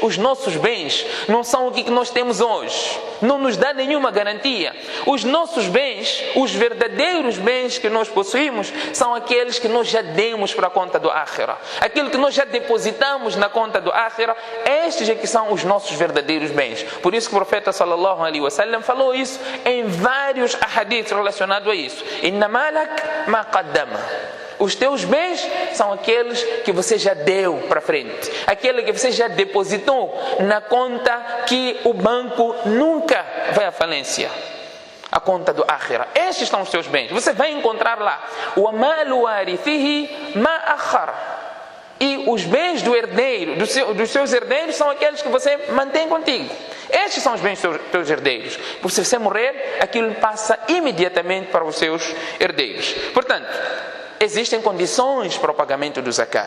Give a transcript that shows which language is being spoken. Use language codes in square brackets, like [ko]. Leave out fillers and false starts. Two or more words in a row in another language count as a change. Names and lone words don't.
[pt] Os nossos bens não são o que nós temos hoje. Não nos dá nenhuma garantia. Os nossos bens, os verdadeiros bens que nós possuímos, são aqueles que nós já demos para a conta do Akhirah. Aquilo que nós já depositamos na conta do Akhirah, estes é que são os nossos verdadeiros bens. Por isso que o profeta [ar] صلى الله عليه وسلم [pt] falou isso em vários ahadiths relacionados a isso. [ar] إن مالك ما قدم. [pt] Os teus bens são aqueles que você já deu para frente. Aquele que você já depositou na conta que o banco nunca vai à falência. A conta do Akhirah. Estes são os teus bens. Você vai encontrar lá. [ar] ومال وارثه ما أخر. [pt] E os bens do herdeiro, dos seus herdeiros, são aqueles que você mantém contigo. Estes são os bens dos teus herdeiros. Porque se você morrer, aquilo passa imediatamente para os seus herdeiros. Portanto, existem condições para o pagamento do zakat.